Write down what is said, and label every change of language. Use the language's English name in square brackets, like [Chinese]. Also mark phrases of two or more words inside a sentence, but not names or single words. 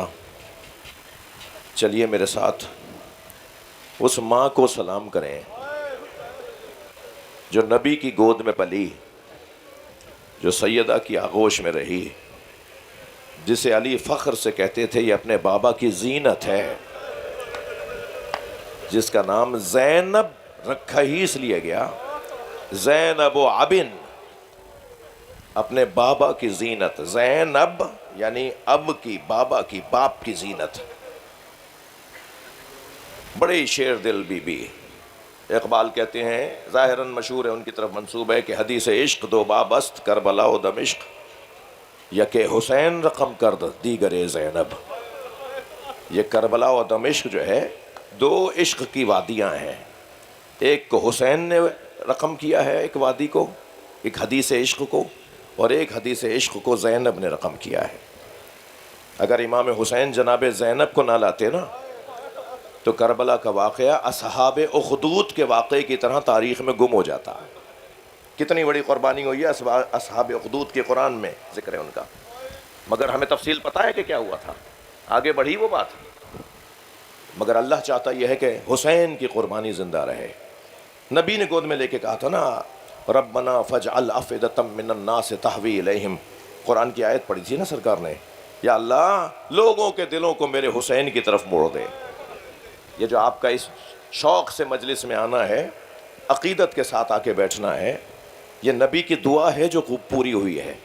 [Urdu] چلیے میرے ساتھ اس ماں کو سلام کریں جو نبی کی گود میں پلی، جو سیدہ کی آغوش میں رہی، جسے علی فخر سے کہتے تھے یہ اپنے بابا کی زینت ہے، جس کا نام زینب رکھا ہی اس لیے گیا، زینب و ابن، اپنے بابا کی زینت. زینب یعنی اب کی، بابا کی، باپ کی زینت. بڑی شیر دل بی بی. اقبال کہتے ہیں، ظاہراً مشہور ہے، ان کی طرف منسوب ہے کہ [Persian] حدیث عشق 2 باب است، کربلا و دمشق، یک حسین رقم کرد دیگر زینب. [Urdu] یہ کربلا و دمشق جو ہے 2 عشق کی وادیاں ہیں. ایک کو حسین نے رقم کیا ہے، ایک وادی کو، ایک حدیث عشق کو، اور ایک حدیث عشق کو زینب نے رقم کیا ہے. اگر امام حسین جناب زینب کو نہ لاتے نا تو کربلا کا واقعہ اصحاب اخدود کے واقعے کی طرح تاریخ میں گم ہو جاتا. کتنی بڑی قربانی ہوئی ہے اصحاب اخدود کے، قرآن میں ذکر ہے ان کا، مگر ہمیں تفصیل پتہ ہے کہ کیا ہوا تھا. آگے بڑھی وہ بات، مگر اللہ چاہتا یہ ہے کہ حسین کی قربانی زندہ رہے. نبی نے گود میں لے کے کہا تھا نا، [Arabic] ربنا فجعل افئدۃ من الناس تہوی الیہم. [Urdu] قرآن کی آیت پڑھی تھی نا سرکار نے، یا اللہ لوگوں کے دلوں کو میرے حسین کی طرف موڑ دے. یہ جو آپ کا اس شوق سے مجلس میں آنا ہے، عقیدت کے ساتھ آ کے بیٹھنا ہے، یہ نبی کی دعا ہے جو خوب پوری ہوئی ہے.